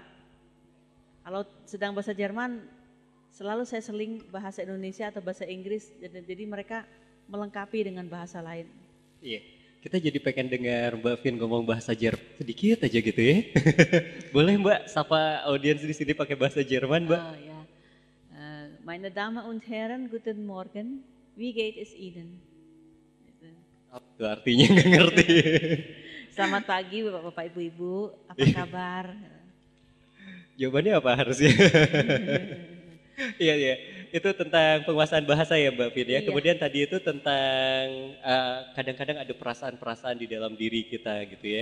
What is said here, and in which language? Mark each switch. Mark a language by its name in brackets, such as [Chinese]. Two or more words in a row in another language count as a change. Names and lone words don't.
[Indonesian] Kalau sedang bahasa Jerman, selalu saya seling bahasa Indonesia atau bahasa Inggris, jadi mereka melengkapi dengan bahasa lain. Iya, kita jadi pengen dengar Mbak Fion ngomong bahasa Jerman sedikit aja gitu ya. Boleh Mbak, sapa audiens di sini pakai bahasa Jerman Mbak? Oh ya, [German] meine Damen und Herren, guten Morgen, wie geht es Ihnen? [Indonesian] Itu artinya nggak ngerti. Selamat pagi Bapak-Bapak Ibu-Ibu, apa kabar? Jawabannya apa harusnya? Iya, itu tentang penguasaan bahasa ya Mbak Fion ya. Iya. Kemudian tadi itu tentang kadang-kadang ada perasaan-perasaan di dalam diri kita gitu ya.